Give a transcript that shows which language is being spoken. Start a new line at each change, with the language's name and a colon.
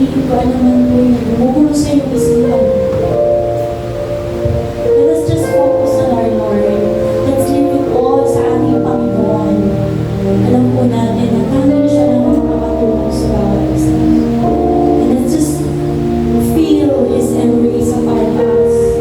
Filipino: Kung ano man po yung gumugulo sa iyong isipan.
English: Let us just focus on our Lord. Let's leave it all
Filipino: sa ating Panginoon. Alam po natin na tanging siya lang ang makakatulong sa bawat isa.
English: And let's just feel His embrace of our lives.